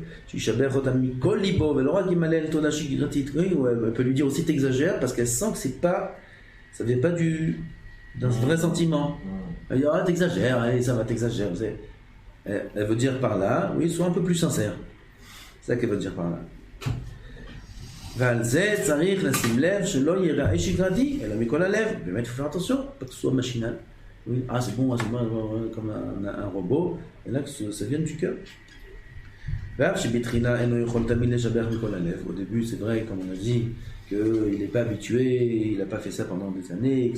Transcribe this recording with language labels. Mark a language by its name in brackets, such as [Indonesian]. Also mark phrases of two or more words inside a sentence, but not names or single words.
[French] Elle peut lui dire aussi t'exagères parce qu'elle sent que ça vient pas d'un vrai sentiment. Elle dit t'exagères, allez, ça va, t'exagères. Elle veut dire par là, oui, sois un peu plus sincère. C'est ça qu'elle veut dire par là. [Hebrew] ועל זה צריך לשים לב שלא ייראה שגרתי, אלא מכל הלב. באמת, [French] il faut faire attention, pas que ce soit machinal. Oui, c'est bon, comme un robot, et là que ça vient du cœur. Au début, c'est vrai, comme on a dit, qu'il n'est pas habitué, il n'a pas fait ça pendant des années, etc.